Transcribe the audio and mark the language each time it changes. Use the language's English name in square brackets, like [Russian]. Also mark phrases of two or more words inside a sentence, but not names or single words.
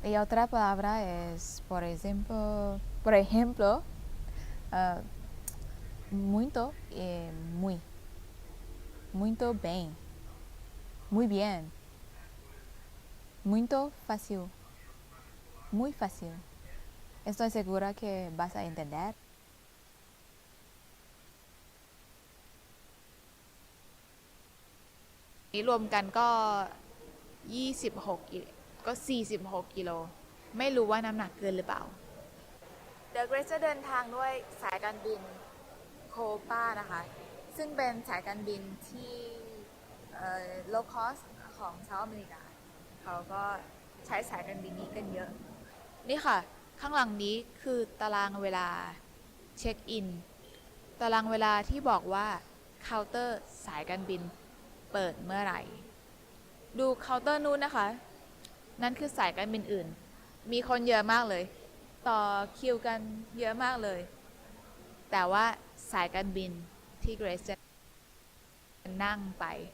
[Spanish] Y otra palabra es, por ejemplo, muito y muy. [Portuguese] Muito bem. [Spanish] Muy bien. [Portuguese] Muito fácil. [Spanish] Muy fácil. Estoy segura que vas a entender. [Thai] นี้รวมกันก็26ก็46กิโลไม่รู้ว่าน้ำหนักเกินหรือเปล่า The Grace จะเดินทางด้วยสายการบินโคปานะคะ ซึ่งเป็นสายการบินที่ [English] low cost [Thai] ของสหรัฐอเมริกาเขาก็ใช้สายการบินนี้กัน เยอะนี่ค่ะข้างหลังนี้คือตารางเวลาเช็คอินตารางเวลาที่บอกว่าเคาน์เตอร์สายการบินเปิดเมื่อไหร่ดูเคาน์เตอร์นู้นนะคะนั่นคือสายการบินอื่นมีคนเยอะมากเลยต่อคิวกันเยอะมากเลยแต่ว่าสายการบินที่เกรซจะนั่งไป